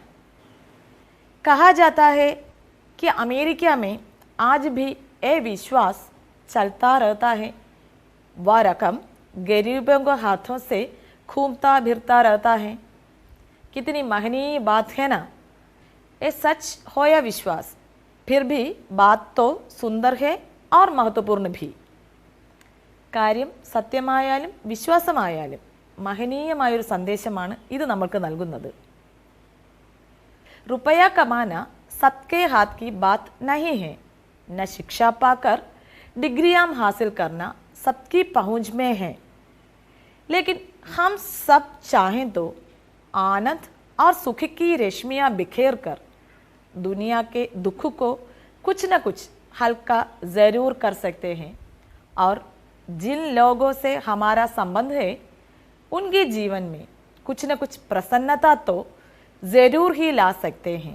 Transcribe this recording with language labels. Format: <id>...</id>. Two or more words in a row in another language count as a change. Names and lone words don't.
<hi>कहा जाता है कि अमेरिका में आज भी ये विश्वास चलता रहता है, वह रकम गरीबों के हाथों से घूमता फिरता रहता है। कितनी महनीय बात है ना। ये सच हो या विश्वास, फिर भी बात तो सुंदर है और महत्वपूर्ण भी।</hi> <ml>കാര്യം സത്യമായാലും വിശ്വാസമായാലും മഹനീയമായൊരു സന്ദേശമാണ് ഇത് നമുക്ക് നൽകുന്നത്.</ml> <hi>रुपया कमाना सबके हाथ की बात नहीं है, न शिक्षा पाकर डिग्रियां हासिल करना सबकी पहुंच में है, लेकिन हम सब चाहें तो आनंद और सुख की रेशमियां बिखेर कर दुनिया के दुख को कुछ न कुछ हल्का ज़रूर कर सकते हैं, और जिन लोगों से हमारा संबंध है उनके जीवन में कुछ न कुछ प्रसन्नता तो ज़रूर ही ला सकते हैं.</hi>